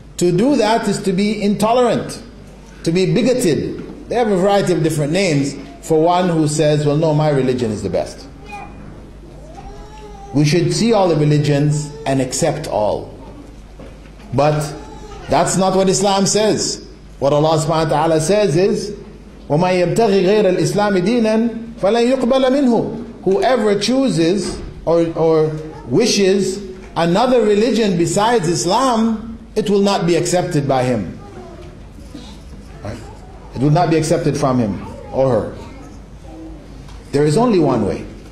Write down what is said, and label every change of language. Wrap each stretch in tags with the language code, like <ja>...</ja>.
<en>To do that is to be intolerant, to be bigoted. They have a variety of different names for one who says, well, no, my religion is the best. We should see all the religions and accept all. But that's not what Islam says. What Allah subhanahu wa ta'ala says is,</en> <ar>وَمَنْ يَبْتَغِ غَيْرَ الْإِسْلَامِ دِينًا فَلَنْ يُقْبَلَ مِنْهُ.</ar> <en>Whoever chooses or wishes another religion besides Islam, it will not be accepted by him. Right? It will not be accepted from him or her. There is only one way.</en>